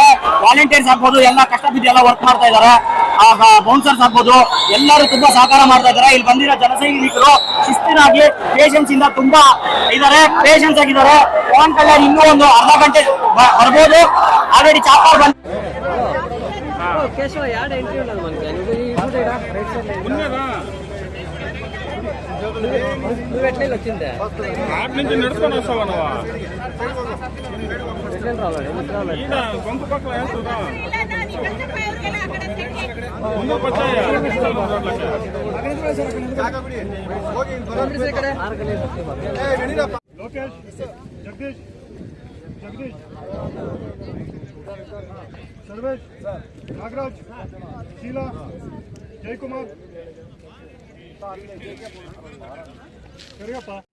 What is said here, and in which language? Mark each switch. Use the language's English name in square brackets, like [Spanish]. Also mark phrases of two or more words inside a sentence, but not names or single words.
[Kannada] ವಾಲಂಟಿಯರ್ಸ್ ಆಗ್ಬೋದು, ಎಲ್ಲ ಕಷ್ಟ ಬಿದ್ದು ಎಲ್ಲ ವರ್ಕ್ ಮಾಡ್ತಾ ಇದಾರೆ. ಬೌನ್ಸರ್ಸ್ ಆಗ್ಬೋದು, ಎಲ್ಲರೂ ತುಂಬಾ ಸಹಕಾರ ಮಾಡ್ತಾ ಇದಾರೆ. ಇಲ್ಲಿ ಬಂದಿರೋ ಜನಸೈನಿಕರು ಶಿಸ್ತಿನಾಗಿ ಪೇಷನ್ಸ್ ಇಂದ ತುಂಬಾ ಇದಾರೆ, ಪೇಷನ್ಸ್ ಆಗಿದ್ದಾರೆ. ಪವನ್ ಕಲ್ಯಾಣ್ ಇನ್ನೂ ಒಂದು ಅರ್ಧ ಗಂಟೆ ಬರ್ಬೋದು. [English] already chopper [Kannada] ಬಂದ [Telugu] వచ్చిందే నడుచుకొని వస్తావా సొంత పక్కల ముందుకు వచ్చాయా లోకేష్ జగదీష్ ಸರ್ವೇಶ್ ನಾಗರಾಜ್ ಶೀಲಾ ಜಯಕುಮಾರ್ ಕರಿಯಪ್ಪ